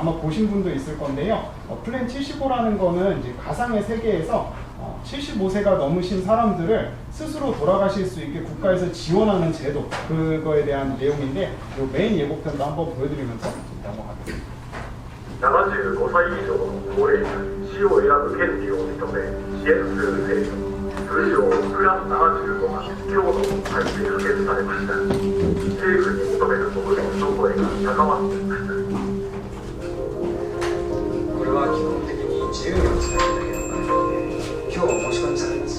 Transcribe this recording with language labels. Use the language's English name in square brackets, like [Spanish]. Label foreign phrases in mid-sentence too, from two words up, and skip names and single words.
[Korean] 아마 보신 분도 있을 건데요. 플랜 75라는 거는 이제 가상의 세계에서 75세가 넘으신 사람들을 스스로 돌아가실 수 있게 국가에서 지원하는 제도, 그거에 대한 내용인데 이 메인 예고편도 한번 보여드리면서 넘어가겠습니다. [Japanese] 75 歳以上の高齢者に死を選ぶ権利を認め支援する制度、通称プラン75が今日の国会で可決されました。政府に求める国民の声が高まっていました。これは基本的に自由にお使いいただける場合で、今日お申し込みされます。